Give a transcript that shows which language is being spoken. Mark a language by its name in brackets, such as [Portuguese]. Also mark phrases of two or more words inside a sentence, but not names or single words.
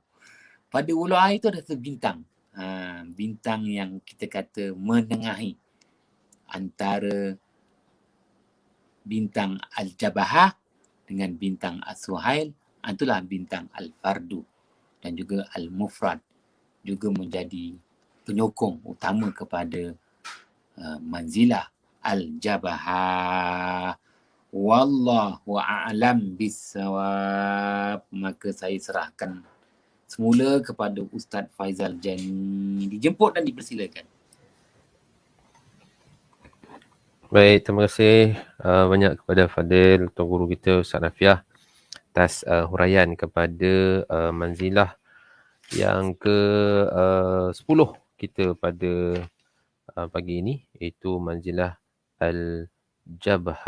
[Malay] Pada ular air tu ada bintang. Bintang yang kita kata menengahi antara bintang Al-Jabahah dengan bintang As-Suhail. Itulah bintang Al-Fardu dan juga Al-Mufrad, juga menjadi penyokong utama kepada manzilah Al-Jabahah. [Arabic] والله أعلم بالصواب. [Malay] Maka saya serahkan semula kepada Ustaz Faizal Jani. Dijemput dan dipersilakan. Baik, terima kasih banyak kepada Fadil, Tuan Guru kita Ustaz Nafiah atas huraian kepada manzilah yang ke-10 kita pada pagi ini, iaitu manzilah Al-Jabhah.